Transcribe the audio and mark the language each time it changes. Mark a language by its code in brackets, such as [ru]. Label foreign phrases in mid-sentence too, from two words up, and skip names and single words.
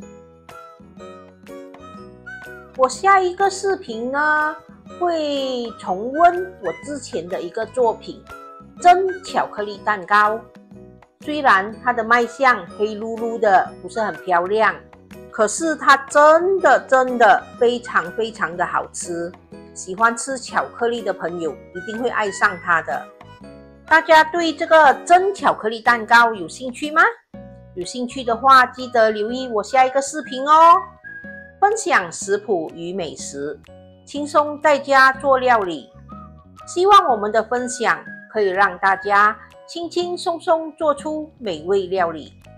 [zh] 我下一個視頻呢，會重溫我之前的一個作品——蒸巧克力蛋糕。雖然它的賣相黑嚕嚕的，不是很漂亮，可是它真的非常的好吃。喜歡吃巧克力的朋友一定會愛上它的。大家對這個蒸巧克力蛋糕有興趣嗎？有興趣的話，記得留意我下一個視頻哦。分享食譜與美食，輕鬆在家做料理。希望我們的分享可以讓大家輕輕鬆鬆做出美味料理。